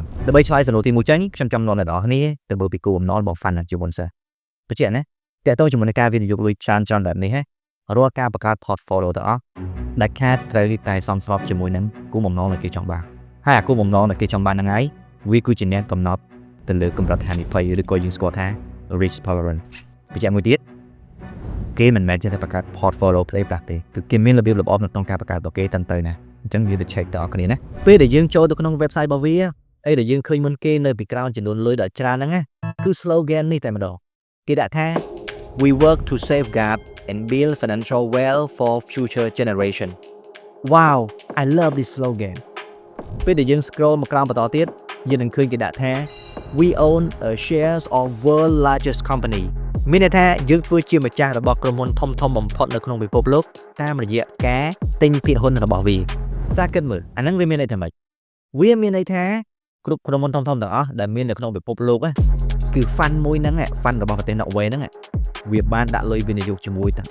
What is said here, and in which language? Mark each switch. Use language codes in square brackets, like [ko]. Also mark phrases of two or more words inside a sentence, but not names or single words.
[km] ដើម្បីឆ្លើយសំណួរទី1ចេញខ្ញុំចាំនាំអ្នកនរគ្នាទៅមើលពីគោលបំណងរបស់ fund ជាមុនសិនបញ្ជាក់ណាតាក់ទងជាមួយនឹងការវិនិយោគលុយច្រើនបែបនេះរាល់ការបង្កើត portfolio ទាំងអ ស់ដែលខាតត្រូវតែសមស្របជាមួយនឹងគោលបំណងដែលគេចង់បានហើយអាគោលបំណងដែលគេចង់បានហ្នឹងឯងវាគឺជាអ្នកកំណត់ ទៅលើកម្រិតហានិភ័យឬក៏យើងស្គាល់ថា [en] risk tolerance [km] បញ្ជាក់មួយទៀតគេមិនមែនចេះតែបង្កើត [en] portfolio play [km] ប្រាក់ទេគឺគេមានរបៀបរបបនៅក្នុងការបង្កើតរបស់គេតាំងទៅណាអញ្ចឹងយើងទៅ check តើអរគ្នាណាពេលដែលយើងចូលទៅក្នុង website របស់វាអីដែលយើងឃើញមុនគេនៅពីក្រោយចំនួនលុយដ៏ច្រើនហ្នឹងណាគឺ slogan នេះតែម្ដងគេដាក់ថា [en] we work to safeguard and build financial wealth for future generation wow I love this slogan [km] ពេលដែលយើង scroll មកក្រោមបន្តទៀតយើងនឹងឃើញគេដាក់ថា [en] we own a shares of world largest company [km] មានន័យថាយើងធ្វើជាម្ចាស់របស់ក្រុមហ៊ុនធំបំផុតនៅក្នុងពិភពលោកតាមរយៈការទិញភាគហ៊ុនរបស់វាសាគិត មើលអាហ្នឹងវាមានន័យថាម៉េចវាមានន័យថាគ្រប់ក្រុមហ៊ុនធំទាំងអស់ដែលមាននៅក្នុងពិភពលោកគឺ fund មួយហ្នឹង fund របស់ប្រទេស Norway ហ្នឹងវាបានដាក់លុយវិនិយោគជាមួយទាំងអ